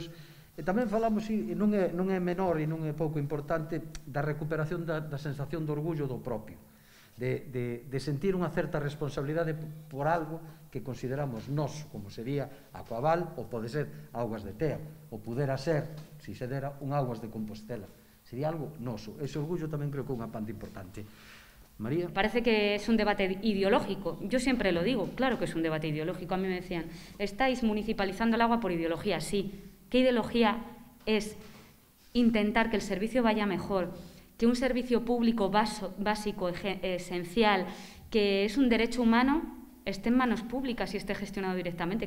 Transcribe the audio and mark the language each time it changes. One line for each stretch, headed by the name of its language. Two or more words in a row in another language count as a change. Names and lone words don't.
Galician: E tamén falamos, e non é menor e non é pouco importante, da recuperación da sensación de orgullo do propio, de sentir unha certa responsabilidade por algo que consideramos noso, como sería Aquaval ou pode ser Augas de Tea, ou pudera ser, se se dera, un Augas de Compostela. Sería algo noso. Ese orgullo tamén creo que é unha parte importante. María.
Spanish: Parece que es un debate ideológico. Yo siempre lo digo, claro que es un debate ideológico. A mí me decían, estáis municipalizando el agua por ideología. Sí. ¿Qué ideología es intentar que el servicio vaya mejor, que un servicio público básico, esencial, que es un derecho humano, esté en manos públicas y esté gestionado directamente?